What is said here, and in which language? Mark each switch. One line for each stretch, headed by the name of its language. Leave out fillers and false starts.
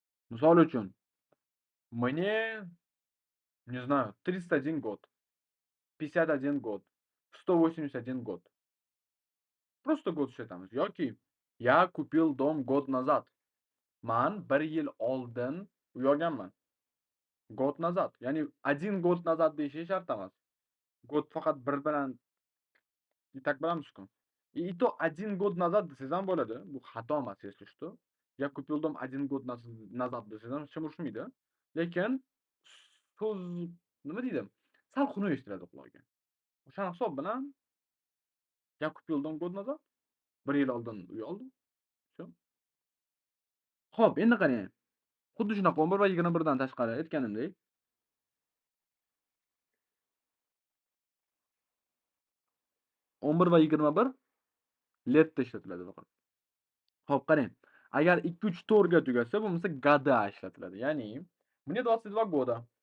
Uzbek: Misol uchun
Russian: мне, не знаю, 301 год, 51 год, 181 год. Просто год
Uzbek: ishlatamiz. Yoki
Russian: я купил дом год назад.
Uzbek: Man 1 yil oldin uy olganman.
Russian: Год назад.
Uzbek: Ya'ni 1 год назад deyish shart emas. Год faqat 1 bilan так bilamizku.
Russian: И то 1 год назад
Uzbek: desangiz ham bo'ladi. Bu xato emas,
Russian: если что. Я купил дом 1 год назад
Uzbek: desangiz ham hech kim urushmaydi. Lekin so'z nima deydi? Sal xunuk eshitiladi quloqqa. O'sha hisob bilan
Russian: я купил дом год назад
Uzbek: 1 yil oldin uy oldim. Shu. Xo'p, endi qarang. Xuddi shunaqa 11 va 21 dan tashqari aytganimdek 11 va 21 letda ishlatiladi faqat. Xo'p, qarang. Agar 2, 3, 4 ga tugasa, bo'lmasa года ishlatiladi. Ya'ni
Russian: мне 22 года.